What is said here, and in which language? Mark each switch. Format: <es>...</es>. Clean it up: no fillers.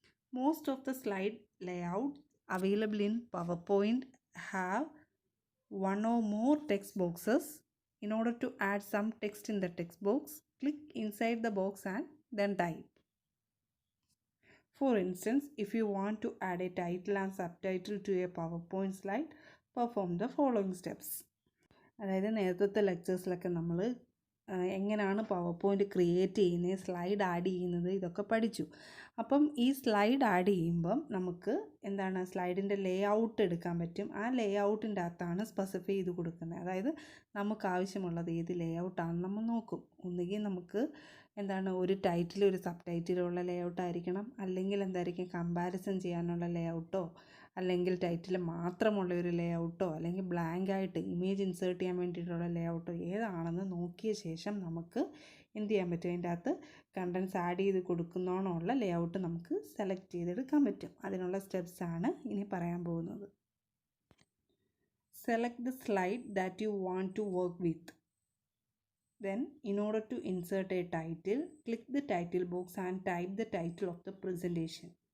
<en>Most of the slide layouts available in PowerPoint have one or more text boxes. In order to add some text in the text box, click inside the box and then type. For instance, if you want to add a title and subtitle to a PowerPoint slide, perform the following steps.</en> <ml>അതായത് നേരത്തെ ലെക്ചേഴ്സിലൊക്കെ നമ്മൾ എങ്ങനെയാണ് പവർപോയിൻറ്റ് create ചെയ്യുന്നത്, slide add ചെയ്യുന്നത്, ഇതൊക്കെ പഠിച്ചു. അപ്പം ഈ സ്ലൈഡ് ആഡ് ചെയ്യുമ്പം നമുക്ക് എന്താണ് സ്ലൈഡിൻ്റെ ലേ ഔട്ട് എടുക്കാൻ പറ്റും. ആ ലേ ഔട്ടിൻ്റെ അകത്താണ് സ്പെസിഫൈ ചെയ്ത് കൊടുക്കുന്നത്. അതായത് നമുക്ക് ആവശ്യമുള്ളത് ഏത് ലേ ഔട്ടാണെന്ന് നമ്മൾ നോക്കും. ഒന്നുകിൽ നമുക്ക് എന്താണ് ഒരു ടൈറ്റിൽ ഒരു സബ് ടൈറ്റിലുള്ള ലേ ഔട്ടായിരിക്കണം, അല്ലെങ്കിൽ എന്തായിരിക്കും കമ്പാരിസൺ ചെയ്യാനുള്ള ലേ ഔട്ടോ, അല്ലെങ്കിൽ ടൈറ്റിൽ മാത്രമുള്ള ഒരു ലേ ഔട്ടോ, അല്ലെങ്കിൽ ബ്ലാങ്ക് ആയിട്ട് ഇമേജ് ഇൻസേർട്ട് ചെയ്യാൻ വേണ്ടിയിട്ടുള്ള ലേ ഔട്ടോ ഏതാണെന്ന് നോക്കിയ ശേഷം നമുക്ക് എന്ത് ചെയ്യാൻ പറ്റും, അതിൻ്റെ അകത്ത് കണ്ടൻസ് ആഡ് ചെയ്ത് കൊടുക്കുന്നോണമുള്ള ലേ ഔട്ട് നമുക്ക് സെലക്ട് ചെയ്തെടുക്കാൻ പറ്റും. അതിനുള്ള സ്റ്റെപ്സാണ് ഇനി പറയാൻ പോകുന്നത്.</ml> <en>Select the slide that you want to work with. Then, in order to insert a title, click the title box and type the title of the presentation.</en>